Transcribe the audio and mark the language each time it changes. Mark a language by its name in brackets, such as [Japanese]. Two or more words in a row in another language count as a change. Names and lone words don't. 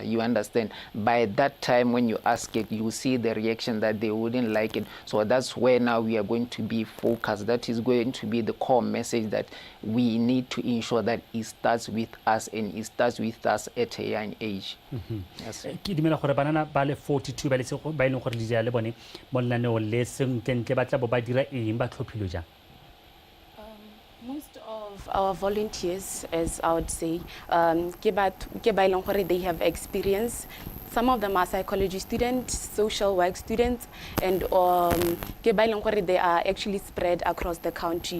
[English] You understand? By that time when you ask it, you see the reaction that they wouldn't like it. So that's where now we are going to be focused. That is going to be the core message, that we need to ensure that it starts with us, and it starts with us at a young age. Yes. [Tswana] Ke dumela gore banana ba le 42 ba ileng gore le le bone mo lenaneo le sentle ba tla bo ba dira eng ba tlhophilwe jang? [English] Most of our volunteers, as I would say, they have experience Some of them are psychology students, social work students, and they are actually spread across the country.